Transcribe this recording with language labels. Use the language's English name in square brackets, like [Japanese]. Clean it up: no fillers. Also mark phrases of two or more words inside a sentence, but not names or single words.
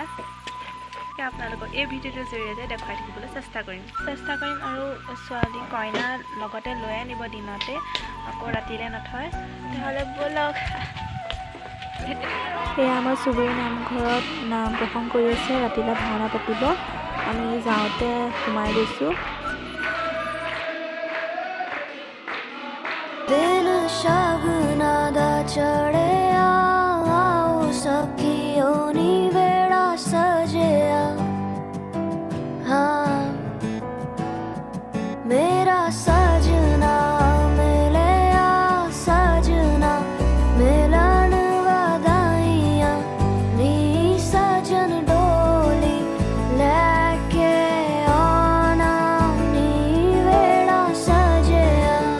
[Assamese] আপোনালোকক এই ভিডিঅ'টোৰ জৰিয়তে দেখুৱাই থাকিবলৈ চেষ্টা কৰিম আৰু ছোৱালী কইনা লগতে লৈ আনিব দিনতে, আকৌ ৰাতিলৈ নথয়। তেতিয়াহ'লে ব'লক। এয়া আমাৰ চুবুৰীৰ নামঘৰত নাম প্ৰসংগ কৰি আছে, ৰাতিলৈ ভাওনা পাতিব। আমি যাওঁতে সোমাই গৈছোঁ। [Punjabi] ਦਿਨ ਸ਼ਗਨਾਂ ਦਾ ਚੜ੍ਹਿਆ ਆਓ ਸਖੀਓ ਨੀ ਬੇੜਾ ਸਜਿਆ। ਹਾਂ ਮੇਰਾ ਸਜਣਾ ਮਿਲਿਆ ਸਜਣਾ ਮਿਲਣ ਵਧਾਈਆਂ ਨੀ ਸਜਣ ਡੋਲੀ ਲੈਕੇ ਆਣਾ ਨੀ ਬੇੜਾ ਸਜਿਆ।